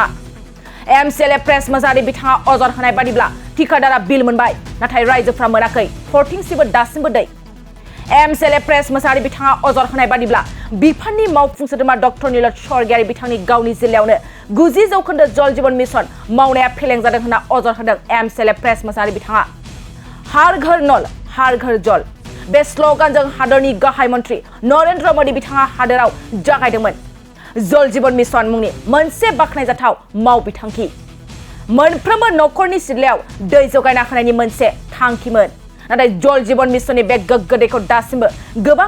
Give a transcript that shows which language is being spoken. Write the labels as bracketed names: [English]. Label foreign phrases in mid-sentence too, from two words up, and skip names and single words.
[English] MCLA press [Bodo] मोसाहारि बिथाङा अजद होनाय बादिब्ला ठिकादारा बिल मोनबाय नाथाय रायजोफ्रा मोनाखै फरथिंसिबो दासिमबो दै [English] MCLA press [Bodo] मोसाहारि बिथाङा अजद होनाय बादिब्ला बिफाननि मावफुं सोद्रोमा डक्टर नीलत स्वर्गियारि बिथांनि गावनि जिल्लायावनो 90% जल जीवन मिशन मावनाया फेलें जादों होनना अजद होदों [English] MCLA press [Bodo] मोसाहारि बिथाङा [Hindi] हर घर नल हर घर जल [Bodo] बे स्लोगानजों हादरनि गाहाय मन्थ्रि नरेन्द्र मोदी बिथाङा हादराव जागायदोंमोन जल जीवन मिशन मुंनि मोनसे बाखनायजाथाव मावबिथांखि मोनफ्रोमबो नखरनि सिथ्लायाव दै जगायना होनायनि मोनसे थांखिमोन नाथाय जल जीवन मिशननि बे गोग्गो दैखौ दासिमबो गोबां